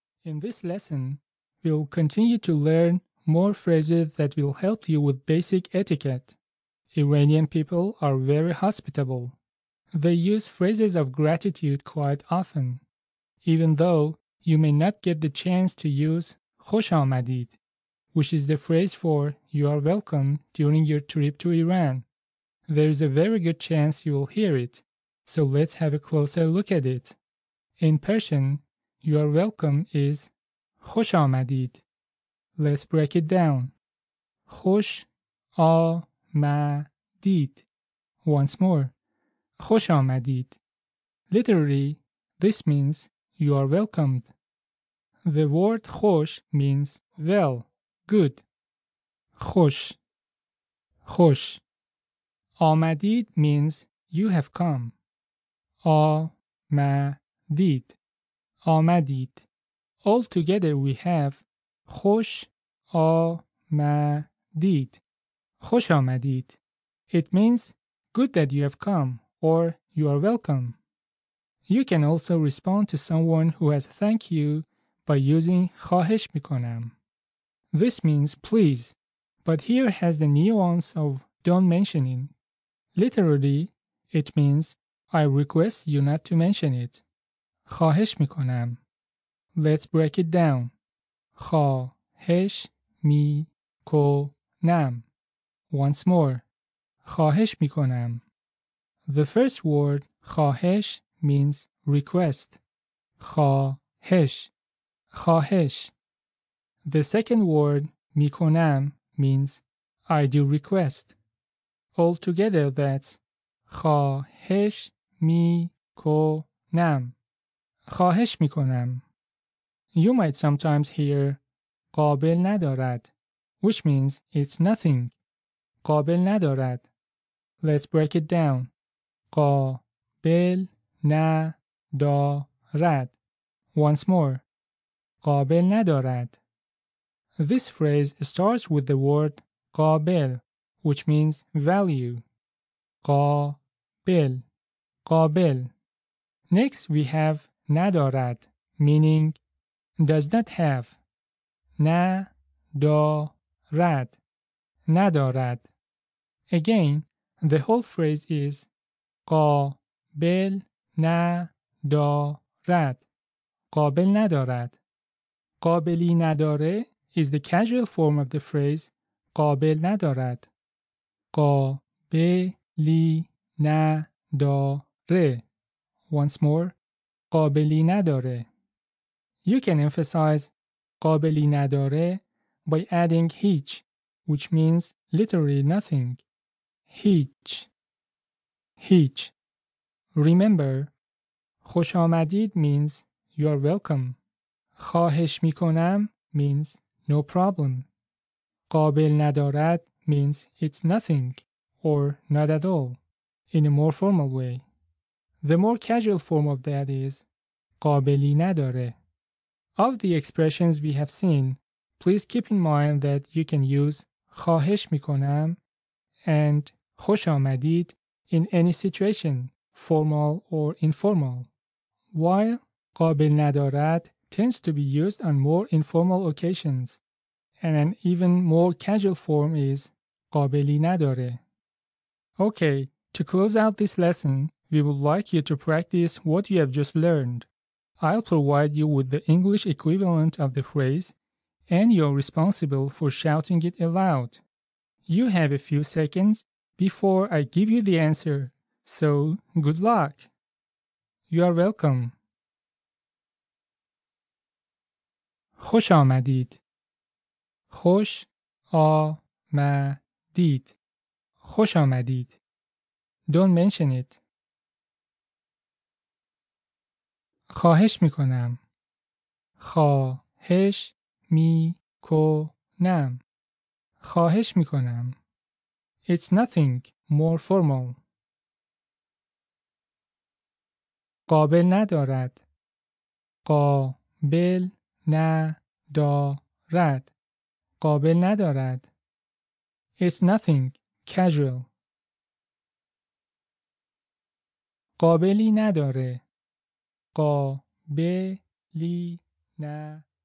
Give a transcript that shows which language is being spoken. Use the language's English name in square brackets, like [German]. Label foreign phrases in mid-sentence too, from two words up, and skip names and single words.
[English] In this lesson, we'll continue to learn more phrases that will help you with basic etiquette. Iranian people are very hospitable. They use phrases of gratitude quite often, even though you may not get the chance to use [Persian] خوش آمدید, [English] which is the phrase for you are welcome during your trip to Iran. There is a very good chance you will hear it, so let's have a closer look at it. In Persian, you are welcome is [Persian] خوش آمدید. [English] Let's break it down. [Persian] خوش آمدید. [English] Once more. [Persian] خوش آمدید. [English] Literally, this means you are welcomed. The word خوش means well, good. [Persian] خوش. خوش. [English] آمدید means you have come. [Persian] آمدید. آمدید. [English] All together we have [Persian] خوش آمدید. خوش آمدید. [English] It means good that you have come or you are welcome. You can also respond to someone who has thanked you by using [Persian] خواهش میکنم. [English] This means please, but here has the nuance of don't mentioning. Literally, it means I request you not to mention it. [Persian] خواهش میکنم. [English] Let's break it down. [Persian] خواهش میکنم. [English] Once more. [Persian] خواهش میکنم. [English] The first word خواهش means request. [Persian] خواهش. خواهش. [English] The second word میکنم means I do request. Altogether that's [Persian] خواهش میکنم. خواهش میکنم. [English] You might sometimes hear [Persian] قابل ندارد, [English] which means it's nothing. [Persian] قابل ندارد. [English] Let's break it down. [Persian] قابل ندارد. [English] Once more. [Persian] قابل ندارد. [English] This phrase starts with the word قابل, which means value. [Persian] قابل. قابل. [English] Next we have ندارد, meaning does not have. [Persian] ندارد. ندارد. [English] Again, the whole phrase is [Persian] قابل ندارد. قابل ندارد. قابلی نداره [English] is the casual form of the phrase [Persian] قابل ندارد. قابلی نداره. [English] Once more. [Persian] قابلی نداره. [English] You can emphasize [Persian] قابلی نداره [English] by adding هیچ, which means literally nothing. [Persian] هیچ. هیچ. [English] Remember, [Persian] خوش آمدید [English] means you are welcome. [Persian] خواهش میکنم [English] means no problem. [Persian] قابل ندارد [English] means it's nothing or not at all in a more formal way. The more casual form of that is [Persian] قابلی نداره. [English] Of the expressions we have seen, please keep in mind that you can use [Persian] خواهش میکنم [English] and [Persian] خوش آمدید [English] in any situation, formal or informal, while [Persian] قابل ندارد [English] tends to be used on more informal occasions, and an even more casual form is [Persian] قابلی نداره. [English] Okay, to close out this lesson, we would like you to practice what you have just learned. I'll provide you with the English equivalent of the phrase, and you're responsible for shouting it aloud. You have a few seconds before I give you the answer, so good luck. You are welcome. [Persian] خوش آمدید. خوش آمدید. خوش آمدید. [English] Don't mention it. [Persian] خواهش میکنم. خواهش میکنم. خواهش میکنم. [English] It's nothing more formal. [Persian] قابل ندارد. قابل ندارد. قابل ندارد. [English] It's nothing casual. [Persian] قابلی نداره. قابلی نداره.